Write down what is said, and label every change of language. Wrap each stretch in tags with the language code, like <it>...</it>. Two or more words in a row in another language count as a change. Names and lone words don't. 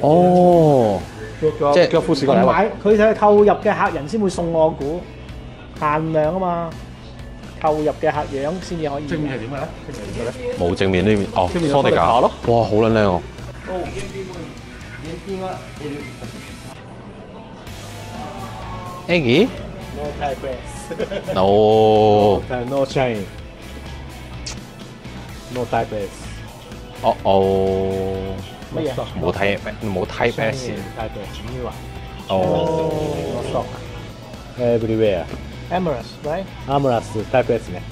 <yue>哦。即係富士個禮物，買佢就係購入嘅客人先會送我股，限量啊嘛，購入嘅客樣先至可以。正面係點嘅咧？正面咧？冇正面呢邊，哦，梳地架咯。哇，好撚靚喎！Aggie?</yue> <en>No type S. No. No chain. No type S.</en> <yue>哦。乜嘢？冇 Type S。 Type S 呢話。哦。</yue> <en>Everywhere. Amorous, right? Amorous Type S ね。</en>